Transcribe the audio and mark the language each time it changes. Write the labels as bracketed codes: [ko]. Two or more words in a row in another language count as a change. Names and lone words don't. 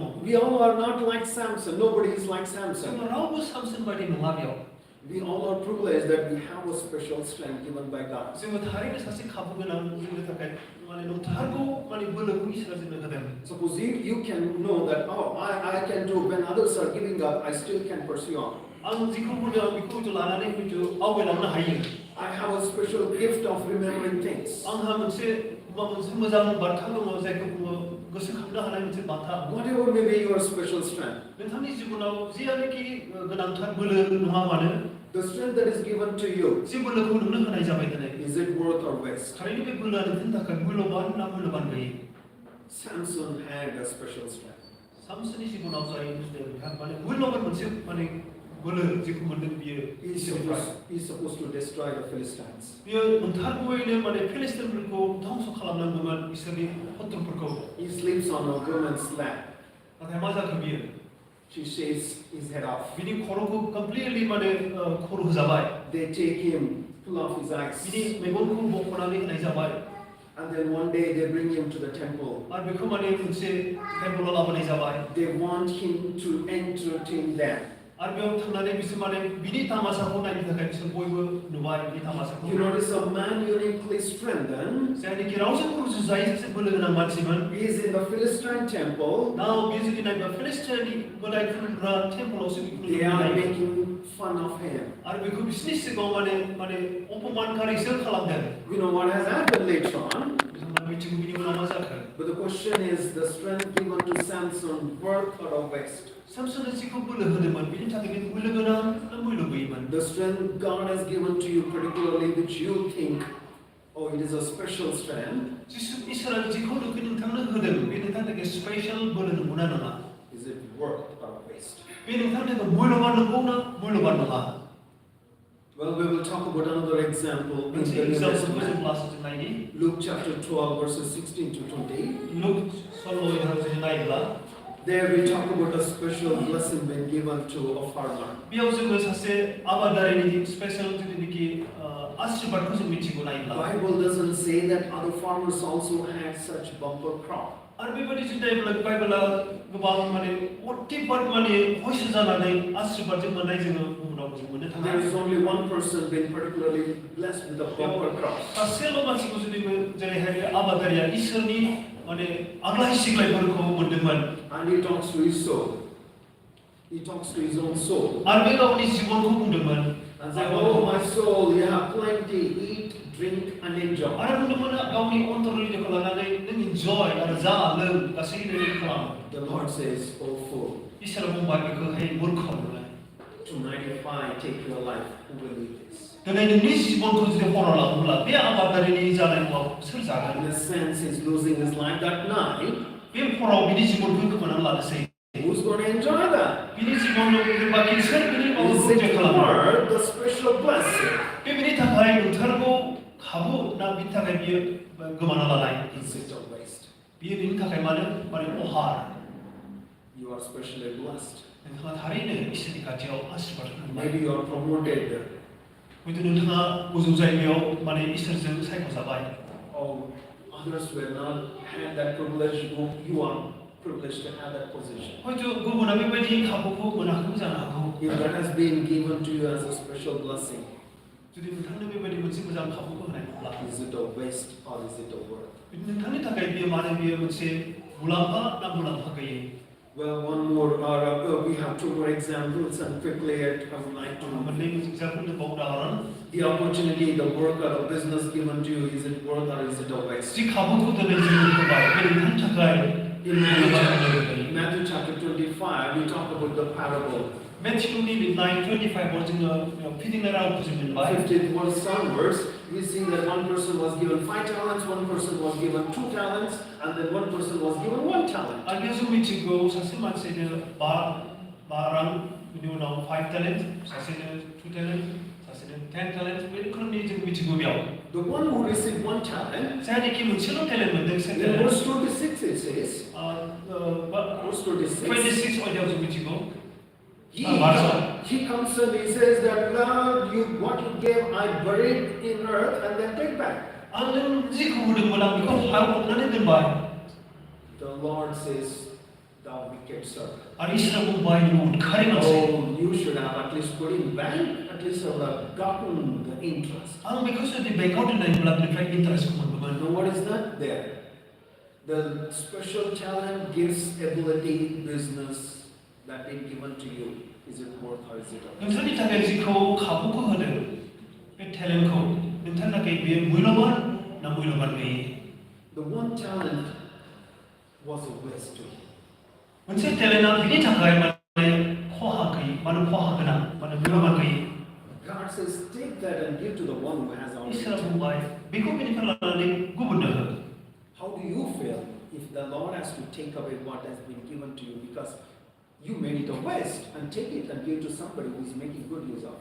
[en] We all are not like Samson. Nobody is like Samson. [brx] जों रावबो सामसन बायदि नङा बेयाव [en] We all are privileged that we have a special strength given by God. [brx] जोङो थारैनो सासे खाबु गोनां जोंनि थाखाय माने नंथारगौ माने बोलोखौ इसोरा जोंनो होदों [en] Suppose you can know that, oh, I can do, when others are giving up, I still can pursue on. [brx] आं जिखौ बुंदों आं बेखौ हयथ' लानानै हयथ' आवगायलांनो हायो [en] I have a special gift of remembering things. [brx] आंहा मोनसे मोजां बान्था दङ जायखौ बुङो गोसोखांनो हानाय मोनसे बान्था [en] Whatever may be your special strength, [brx] नोंथांनि जिबनाव जेयानोखि गोनांथार बोलो नङा मानो [en] the strength that is given to you, [brx] जे बोलोखौ नोंनो होनाय जाबाय दिनै [en] is it worth or waste? [brx] थारैनो बे बोलोआ नोंथांनि थाखाय मुल्यबान ना मुल्यबान गैयै [en] Samson had a special strength. [brx] सामसननि जिबनाव जाय माने मुल्यबान मोनसे माने बोलो जेखौ मोनदों बियो [en] He's supposed to destroy the Philistines. [brx] बियो नंथारगौयैनो माने फिलिस्टिनफोरखौ ध्वंस खालामनांगौमोन इसोरनि शत्रुफोरखौ [en] He sleeps on a woman's lap. [brx] नाथाय मा जाखो बियो [en] She shaves his head off. [brx] बिनि खर'खौ कमप्लिटलि माने खर' होजाबाय [en] They take him pull off his eyes. [brx] बिनि मेगनखौ बख'नानै होनाय जाबाय [en] And then one day they bring him to the temple. [brx] आरो बेखौ माने मोनसे टेम्पलाव लाबोनाय जाबाय [en] They want him to entertain them. [brx] आरो बेयाव थांनानै बिसोर माने बिनि तामासाखौ नायनो थाखाय बिसोर बयबो नुबाय बिनि तामासाखौ [en] You notice a man uniquely strengthened. [brx] जायनिखि रावजोंबो रुजुजायै सासे बोलो गोनां मानसिमोन [en] He is in the Philistine temple. [brx] नाव बे जुदि नायबा फिलिस्टियानि मोदाय खुलुमग्रा टेम्पलावसो [en] They are making fun of him. [brx] आरो बेखौ बिसोरनि सिगाङाव माने अपमानकारिसो खालामदों [en] You know what has happened later on? [brx] बिथांमोना मिथिगौ बिनि उनाव मा जाखो [en] But the question is, the strength given to Samson, worth or a waste? [brx] सामसननो जिखौ बोलो होदोंमोन बिनि थाखाय बे बोलो गोनां ना बोलो गैयैमोन [en] The strength God has given to you, particularly which you think, oh, it is a special strength. [brx] इसोरा जिखौ नोंथांनो होदों बे नोंथांनि थाखाय स्पेशल बोलो नंगौना नङा [en] Is it worth or a waste? [brx] बे नोंथांनि थाखाय मुल्यबान नंगौ ना मुल्यबान नङा [en] Well, we will talk about another example in [brx] मोनसे [en] the New [brx] एग्जाम्पलखौ जों [en] Testament. [brx] लास्टजों नायनि [en] Luke chapter 12, verses 16 to 20. [brx] लुक 16 जों नायोब्ला [en] There we talk about a special blessing being given to a farmer. [brx] बेयाव जोङो सासे आबादारिनि स्पेशल जितुनिखि आशीर्वादखौ जों मिथिगौ [en] The [brx] नायोब्ला [en] Bible doesn't say that other farmers also had such bumper crop. [brx] आरो बेबायदि जुदि नायोब्ला बाइबेला गोबां माने अतिबाद माने हयसो जानानै आशीर्वादजों मोननाय जोङो बुहुमाव जों मोननो थाङा [en] There is only one person being particularly blessed with a bumper crop. [brx] सासेल' मानसिखौ जुदि जेरैहाय आबादारिया इसोरनि माने आग्लाय सिग्लायफोरखौ मोनदोंमोन [en] And he talks to his soul. He talks to his own soul. [brx] आरो बे गावनि जिबनखौ बुंदोंमोन [en] And said, oh my soul, you have plenty, eat, drink and enjoy. [brx] आरो बुंदोंमोन गावनि अन्तरनिखौ लानानै नों इन्जय आरो जा लों गासैबो खालाम [en] The Lord says, oh fool, [brx] इसोरा बुंबाय बेखौहाय मूर्ख होननानै [en] tonight if I take your life, who will eat this? [brx] दिनै नोंनि जिबनखौ जुदि हराव लाङोब्ला बे आबादारिनि जानायखौ सोर जागोन [en] In a sense, he's losing his life that night. [brx] बे हराव बिनि जिबनखौ खोमानानै लानोसै [en] Who's going to enjoy that? [brx] बिनि जिबनखौ बाखि सोर बिनि मावनो [en] Is [brx] इन्जय [en] it [brx] खालामो [en] worth the special blessing? [brx] बे बिनि थाखाय नोंथारगौ खाबु ना बिनि थाखाय बियो गोमाना लानाय [en] Is it a waste? [brx] बियो बिनि थाखाय माने अहार [en] You are specially blessed. [brx] नोंथाङा थारैनो इसोरनि खाथियाव आशीर्वाद मोनबाय [en] Maybe you are promoted. [brx] हयथ' नोंथाङा गोजौ जायगायाव माने इसोरजों सायख'जाबाय [en] Oh, others were not had that privilege. You are privileged to have that position. [brx] हयथ' गुबुना बेबायदि खाबुखौ मोनाखैबो जानो हागौ [en] If that has been given to you as a special blessing, [brx] जुदि नोंथांनो बेबायदि मोनसे मोजां खाबुखौ होनाय मोनब्ला [en] is it a waste or is it a worth? [brx] नोंथांनि थाखाय बियो माने बियो मोनसे मुलाम्फा ना मुलाम्फा गैयै [en] Well, one more, we have two more examples, and quickly I would like to. [brx] मोननै एग्जाम्पल दंबावो उदाहरन [en] The opportunity, the work or the business given to you, is it worth or is it a waste? [brx] जि खाबुखौ दिनै जोंनो होबाय बे नोंथांनि थाखाय [en] In Matthew chapter 25, we talk about the parable. [brx] मेथ्युनि लिरनाय 25 आव जोङो फिदिंनाय रावखौ जों मोनबाय [en] 50th verse onwards, we see that one person was given 5 talents, one person was given 2 talents, and then one person was given 1 talent. [brx] आरो बेयाव जों मिथिगौ सासे मानसिनो बा रां बिनि उनाव 5 टेलेन्ट सासेनो 2 टेलेन्ट सासेनो 10 टेलेन्ट बे रोखोमनि जों मिथिगौ बेयाव [en] The one who received 1 talent, [brx] जायनिखि मोनसेल' टेलेन्ट मोनदों से [en] in verse 26 it says, verse 26, [brx] 26 आयदायाव जों मिथिगौ [en] he comes and he says that, Lord, what you gave I buried in earth and then take back. [brx] आं नों जिखौ होदोंमोन आं बेखौ हायाव फबनानै दोनबाय [en] The Lord says, thou wicked servant. [brx] आरो इसोरा बुंबाय नों उदखारि मानसि [en] Oh, you should have at least put in bank, at least have gotten the interest. [brx] आं बेखौ जुदि बेंकआव दोननायब्ला बेनिफ्राय इन्टारेस्टखौ मोनगौमोन [en] Now what is that there? The special talent gives ability, business that been given to you. Is it worth or is it a waste? [brx] नोंथांनि थाखाय जिखौ खाबुखौ होदों बे टेलेन्टखौ नोंथांनि थाखाय बेयो मुल्यबान ना मुल्यबान गैयै [en] The 1 talent was a waste to him. [brx] मोनसे टेलेन्टआ बिनि थाखाय माने खहा गैयै माने खहा गोनां माने मुल्यबान गैयै [en] God says, take that and give to the one who has [brx] इसोरा [en] already. [brx] बुंबाय बेखौ बेनिफ्राय लानानै गुबुननो हो [en] How do you feel if the Lord has to take away what has been given to you because you made it a waste and take it and give to somebody who is making good use of it?